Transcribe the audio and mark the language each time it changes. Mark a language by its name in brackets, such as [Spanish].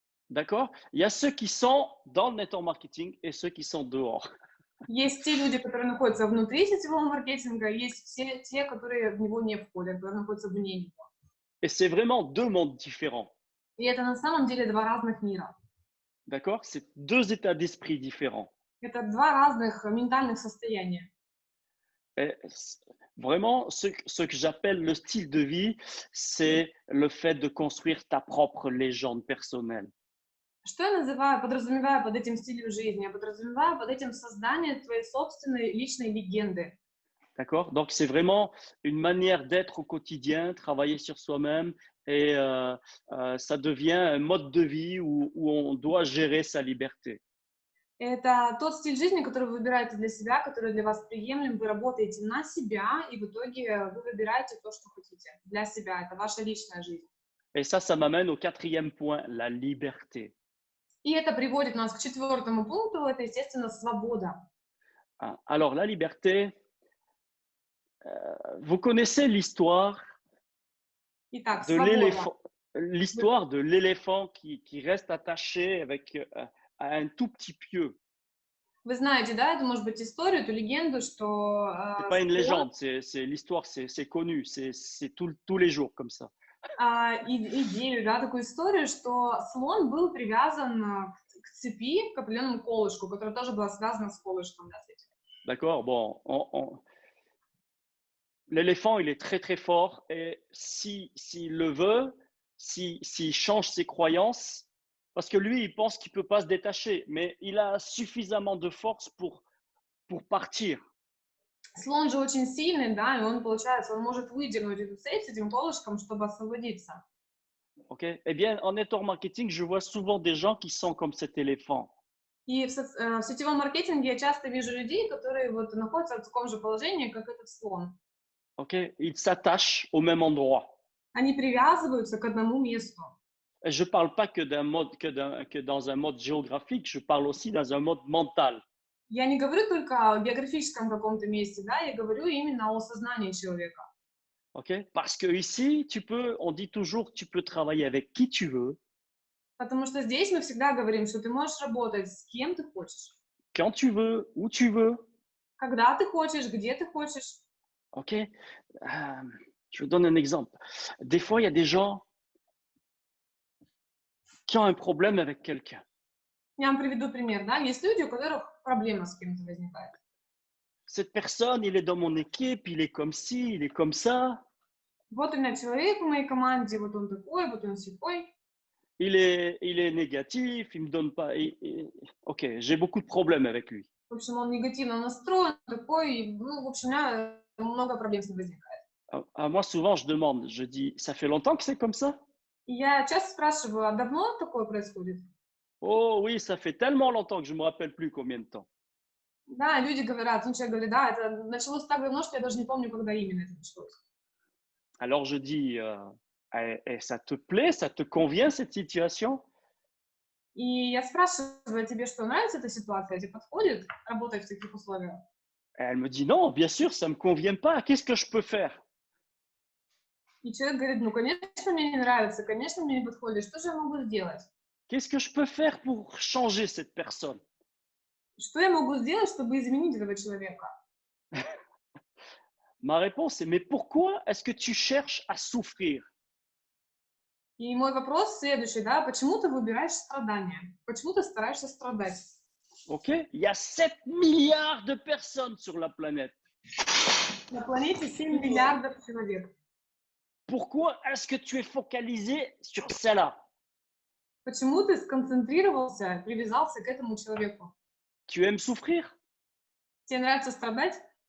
[French] D'accord? Il y a ceux qui sont dans le network marketing et ceux qui sont dehors. [Russian] Есть те люди, которые находятся внутри сетевого маркетинга, есть все те, которые в него не входят, которые находятся вне него. [French] Et c'est vraiment deux mondes différents. [Russian] И это на самом деле два разных мира. [French] D'accord? C'est deux états d'esprit différents. [Russian] Это два разных ментальных состояния. [French] Et vraiment, ce que j'appelle le style de vie, c'est le fait de construire ta propre légende personnelle. [Russian] Что я называю, подразумеваю под этим стилем жизни? Я подразумеваю под этим создание твоей собственной личной легенды. [French] D'accord? Donc, c'est vraiment une manière d'être au quotidien, travailler sur soi-même et ça devient un mode de vie où on doit gérer sa liberté. [Russian] Это тот стиль жизни, который вы выбираете для себя, который для вас приемлем. Вы работаете на себя, и в итоге вы выбираете то, что хотите для себя. Это ваша личная жизнь. [French] Et ça m'amène au quatrième point, la liberté. [Russian] И это приводит нас к четвертому пункту. Это, естественно, свобода. [French] Alors, la liberté, vous connaissez [Russian] Итак, [French] de [Russian] свобода. [French] l'éléphant, l'histoire de l'éléphant qui reste attaché avec à un tout petit pieu. [Russian] Вы знаете, да, это может быть историю, эту легенду, что [French] C'est pas une [Russian] слон, [French] légende, c'est l'histoire, c'est connu, c'est tous les jours comme ça. [Russian] идею, да, такую историю, что слон был привязан к цепи, к определенному колышку, которая тоже была связана с колышком, да, с этим. [French] D'accord? Bon, l'éléphant, il est très très fort et s'il le veut, s'il change ses croyances, parce que lui, il pense qu'il ne peut pas se détacher, mais il a suffisamment de force pour partir. [Russian] Слон же очень сильный, да, и он, получается, он может выдернуть эту цепь с этим колышком, чтобы освободиться. [French] Ok? Eh bien, en network marketing, je vois souvent des gens qui sont comme cet éléphant. [Russian] И в сетевом маркетинге я часто вижу людей, которые вот находятся в таком же положении, как этот слон. [French] Ok? Ils s'attachent au même endroit. [Russian] Они привязываются к одному месту. [French] Et je ne parle pas que dans un mode géographique, je parle aussi dans un mode mental. [Russian] Я не говорю только о географическом каком-то месте, да, я говорю именно о сознании человека. [French] Ok? Parce que ici, on dit toujours, tu peux travailler avec qui tu veux, [Russian] Потому что здесь мы всегда говорим, что ты можешь работать с кем ты хочешь, [French] quand tu veux, où tu veux. [Russian] когда ты хочешь, где ты хочешь. [French] Ok? Je vous donne un exemple. Des fois, il y a des gens qui ont un problème avec quelqu'un. [Russian] Я вам приведу пример, да, есть люди, у которых проблема с кем-то возникает. [French] Cette personne, il est dans mon équipe, il est comme ci, il est comme ça. [Russian] Вот у меня человек в моей команде, вот он такой, вот он сякой. [French] Il est négatif, il me donne pas. Ok, j'ai beaucoup de problèmes avec lui. [Russian] В общем, он негативно настроен, такой, и, ну, в общем, у меня много проблем с ним возникает. [French] Moi, souvent, je demande, je dis, ça fait longtemps que c'est comme ça? [Russian] И я часто спрашиваю, а давно такое происходит? [French] Oh oui, ça fait tellement longtemps que je me rappelle plus combien de temps. [Russian] Да, люди говорят, ну, человек говорит, да, это началось так давно, что я даже не помню, когда именно это началось. [French] Alors je dis, ça te plaît, ça te convient cette situation? [Russian] И я спрашиваю, тебе что, нравится эта ситуация, тебе подходит работать в таких условиях? [French] Elle me dit non, bien sûr, ça me convient pas. Qu'est-ce que je peux faire? [Russian] И человек говорит, ну, конечно, мне не нравится, конечно, мне не подходит, что же я могу сделать? [French] Qu'est-ce que je peux faire pour changer cette personne? [Russian] Что я могу сделать, чтобы изменить этого человека? [French] Ma réponse est, mais pourquoi est-ce que tu cherches à souffrir? [Russian] И мой вопрос следующий, да, почему ты выбираешь страдания? Почему ты стараешься страдать? [French] Ok? Il y a 7 milliards de personnes sur la planète. [Russian] На планете 7 миллиардов человек. [French] Pourquoi est-ce que tu es focalisé sur celle-là? [Russian] Почему ты сконцентрировался, привязался к этому человеку? [French] Tu aimes souffrir? [Russian] Тебе нравится страдать?